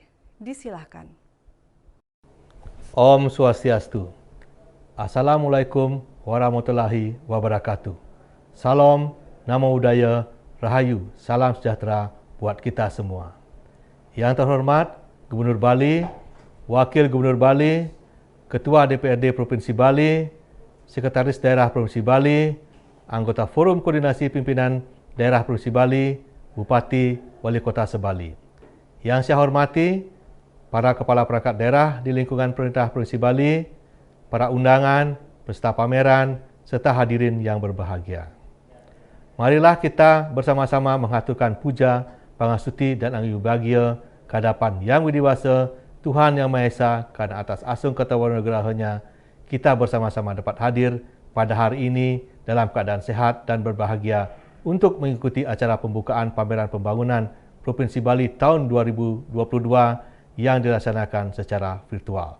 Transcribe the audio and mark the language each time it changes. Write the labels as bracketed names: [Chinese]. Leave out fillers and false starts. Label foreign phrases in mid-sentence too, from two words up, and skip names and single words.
[Indonesian] Disilahkan. Om Swastiastu. [Arabic] السلام عليكم ورحمة الله وبركاته. [Indonesian] Salam, [Pali] Namo Buddhaya, [Indonesian] Rahayu, salam sejahtera buat kita semua. Yang terhormat Gubernur Bali, Wakil Gubernur Bali, Ketua DPRD Provinsi Bali, Sekretaris Daerah Provinsi Bali, anggota Forum Koordinasi Pimpinan Daerah Provinsi Bali, Bupati, Wali Kota Sebali. Yang saya hormati para kepala perangkat daerah di lingkungan pemerintah Provinsi Bali, para undangan, peserta pameran, serta hadirin yang berbahagia. Marilah kita bersama-sama mengaturkan puja, pangastuti dan anggi bahagia kehadapan Yang Widiwasa, Tuhan Yang Maha Esa, karena atas asung ketawanugrahanya kita bersama-sama dapat hadir pada hari ini dalam keadaan sehat dan berbahagia untuk mengikuti acara pembukaan pameran pembangunan Provinsi Bali tahun 2022 yang dilaksanakan secara virtual.